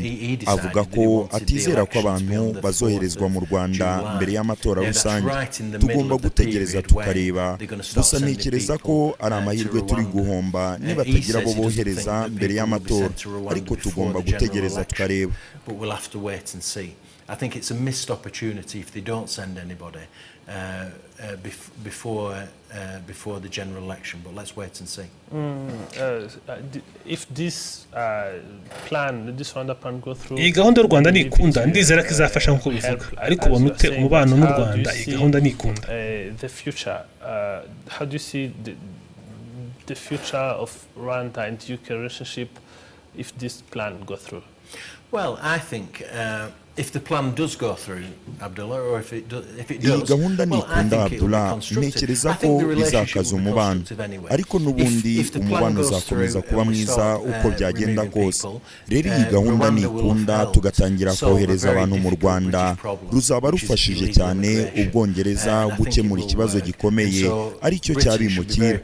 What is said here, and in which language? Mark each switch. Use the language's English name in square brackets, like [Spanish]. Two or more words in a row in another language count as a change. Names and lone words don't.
[Kinyarwanda] Avuga ko atizera ko abantu bazoherezwa mu Rwanda mbere y'amatora rusange. Tugomba gutegereza tukareba, gusa ntekereza ko ari amahirwe turi guhomba niba tagira abo bohereza mbere y'amatora, ariko tugomba gutegereza tukareba. [English] I think it's a missed opportunity if they don't send anybody before the general election, but let's wait and see. If this plan, this Rwanda plan go through, [Kinyarwanda] iyi gahunda y'u Rwanda nikunda ndizera ko izafasha nkuko bivuga, ariko ubona ute umubano n'u Rwanda iyi gahunda nikunda? [English] The future, how do you see the future of Rwanda and UK relationship if this plan go through? Well, I think if the plan does go through, Abdullah, or if it does, [Kinyarwanda] iyi gahunda nikunda Abdullah, ntekereza ko bizakaza umubano, ariko n'ubundi umubano uzakomeza kuba mwiza uko byagenda kose. Rero iyi gahunda nikunda tugatangira kohereza abantu mu Rwanda, ruzaba rufashije cyane Ubwongereza gukemura ikibazo gikomeye aricyo cy'abimukira.